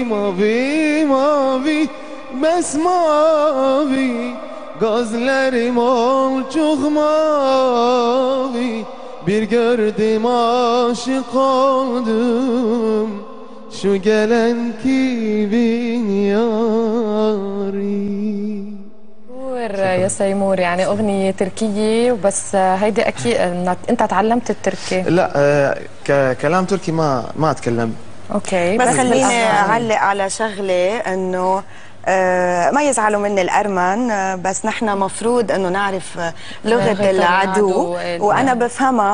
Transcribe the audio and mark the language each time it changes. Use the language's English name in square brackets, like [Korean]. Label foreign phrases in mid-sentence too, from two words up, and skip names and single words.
[Turkish] Mavi mavi besmavi, gözlerim olcuk mavi. Bir gördüm aşık oldum, şu gelen kimin yari. [Arabic] يا سيمور، يعني أغنية تركية وبس. هيدي أكيد أنت تعلمت التركي؟ لا، ككلام تركي ما أتكلم. أوكي، بس خليني أعلق على شغلة، إنه ما يزعلوا مني الأرمن، بس نحن مفروض انه نعرف لغة العدو، وانا بفهمها.